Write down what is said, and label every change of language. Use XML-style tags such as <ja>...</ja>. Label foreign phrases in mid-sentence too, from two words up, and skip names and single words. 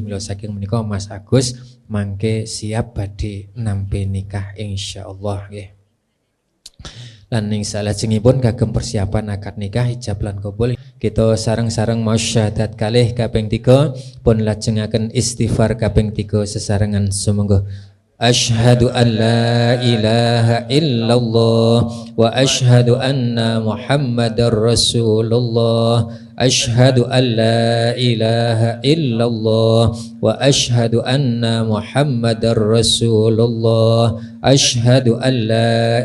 <jv>Mila saking menika Mas Agus mangke siap badhe nampi nikah insyaallah nggih. Lan ing salajengipun kagem persiapan akad nikah ijab lan kabul kita sareng-sareng mausyahadat kalih kaping 3 pun lajengaken istighfar kaping 3 sesarengan sumangga</jv> <ar>أشهد أن لا إله إلا الله وأشهد أن محمدا رسول الله أشهد أن لا إله إلا الله و أشهد أن محمدا رسول الله أشهد أن لا</ar>